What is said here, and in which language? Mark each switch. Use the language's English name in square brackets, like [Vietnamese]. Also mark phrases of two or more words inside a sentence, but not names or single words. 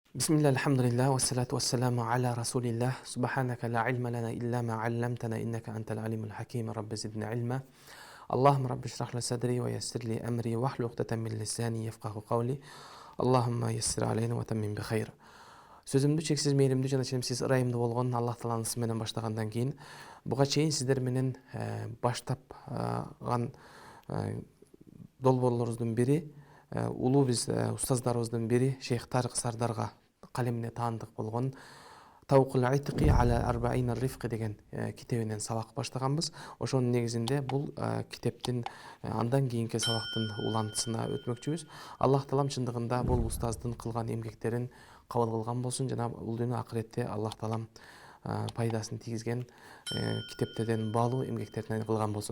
[Arabic] بسم الله، الحمد لله، والصلاة والسلام على رسول الله. سبحانك لا علم لنا إلا ما علمتنا إنك أنت العليم الحكيم. رب زدني علما. اللهم رب اشرح لي صدري ويسر لي أمري واحلل عقدة من لساني يفقهوا قولي. اللهم يسر علينا وتمم بخير. [Kyrgyz] Сөзімді шексіз мейірімді жана ченемсіз ырайымды болгон Аллах Тааланын аты менен баштагандан кийин буга чейин сиздер менен баштапган долбоорлорубуздун бири улуу биз устаздарыбыздын бири Шейх Тарык Сардарга калемине таандык болгон Тавкул Айтыки аля арбаин рифқи деген китебинен сабак баштаганбыз. Ошонун негизинде бул китептин андан кийинки сабактын улантысына өтмөкчүбүз. Аллах Таалам чындыгында бул устаздын кылган эмгектерин кабыл кылган болсун жана бул дүйнө акыретте Аллах Таалам пайдасын тийгизген китептерден баалуу эмгектерден кылган болсун.